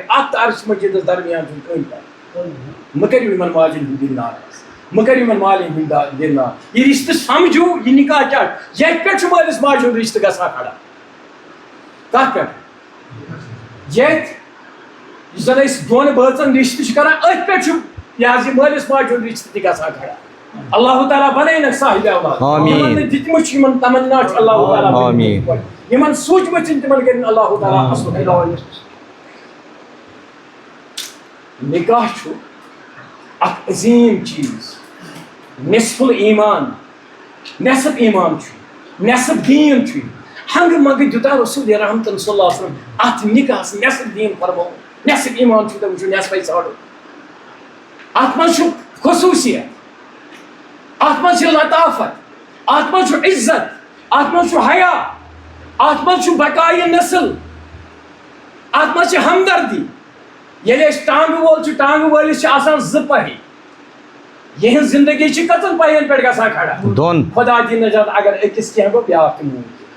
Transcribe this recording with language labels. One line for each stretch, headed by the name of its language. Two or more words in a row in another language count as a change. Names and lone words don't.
Kashmiri: اتھ عرش مجیدس درمیان چھُنہٕ کٕہٕنۍ پتہ مہ کٔرِو یِمن ماجٮ۪ن ہُنٛد دل ناراض مہ کٔرِو یِمن مالٮ۪ن ہُنٛد دل ناراض یہِ رشتہٕ سمجھو یہِ نکاح کیٛاہ یتھ پٮ۪ٹھ چھُ مٲلِس ماجہِ ہُنٛد رشتہٕ گژھان کھڑا کتھ پٮ۪ٹھ یتھ یُس زن أسۍ دۄن بٲژن رشتہٕ چھِ کران أتھۍ پٮ۪ٹھ چھُ یہِ حظ یہِ مٲلِس ماجہِ ہُنٛد رشتہٕ تہِ گژھان کھڑا اللہ تعالیٰ بنٲیِنکھ صاحب اولاد یِمن نہٕ دِتمٕتۍ چھِ یِمن تمنا چھُ اللہ تعالیٰ یِمن سوٗنٛچمٕتۍ چھِنہٕ تِمن کٔرِنۍ اللہ تعالیٰ اصل نکاح چھُ اکھ عظیٖم چیٖز
Arabic: نصف الایمان
Kashmiri: نصف ایمان چھُ نصف دیٖن چھُ ہنگہٕ منگہٕ دیُتا رسول رحمتن
Arabic: صلی اللہ علیہ وسلم
Kashmiri: اتھ نکاحس نصف دیٖن فرموو نصف ایمان چھُ تٔمِس چھُ نصفے ژھانڈُن اتھ منٛز چھُ خصوٗصیت اتھ منٛز چھِ لطافت اتھ منٛز چھُ عزت اتھ منٛز چھُ حیا اتھ منٛز چھُ بقایہِ نسل اتھ منٛز چھِ ہمدردی ییٚلہِ أسۍ ٹانگہٕ وول چھُ ٹانگہٕ وٲلِس چھِ آسان زٕ پہی یِہنٛز زندگی چھِ کٔژن پہین پٮ۪ٹھ گژھان کھڑا خۄدا دِیِن نجات اگر أکِس کینٛہہ گوٚو بیٛاکھ تہِ موٗد